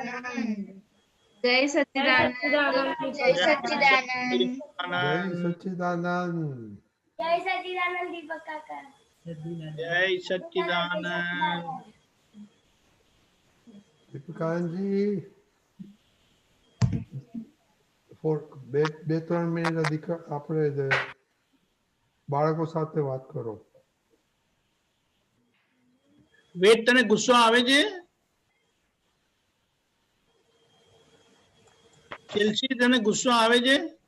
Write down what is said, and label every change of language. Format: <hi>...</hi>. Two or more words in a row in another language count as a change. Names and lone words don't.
<hi>जय सच्चिदानंद जय सच्चिदानंद जय सच्चिदानंद. जय सच्चिदानंद दीपक काका जय सच्चिदानंद Deepakanji,</hi> <gu>for બે ત્રણ મિનિટ આપણે બાળકો સાથે વાત કરો. વેદ તને ગુસ્સો આવે છે? ચેલ્સી તને ગુસ્સો આવે છે?</gu>